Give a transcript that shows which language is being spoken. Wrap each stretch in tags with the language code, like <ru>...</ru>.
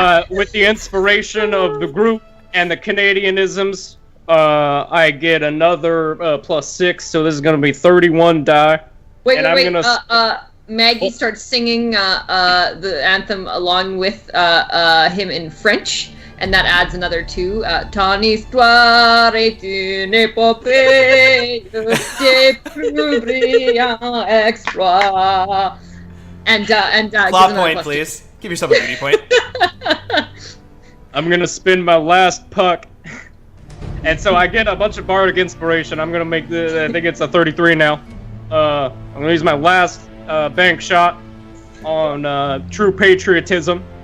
<en>With the inspiration of the group and the Canadianisms, I get another +6, so this is going to be 31 die. Wait. Gonna... Maggie starts singing the anthem along with him in French, and that adds another 2.</en> <fr>Ton histoire est une épopée de plus brillants exploits.</fr> <en>And Plot point, please. Give yourself a beauty point. I'm gonna spin my last puck, and so I get a bunch of bardic inspiration. I'm gonna make I think it's a 33 now. I'm gonna use my last bank shot on true patriotism.</en>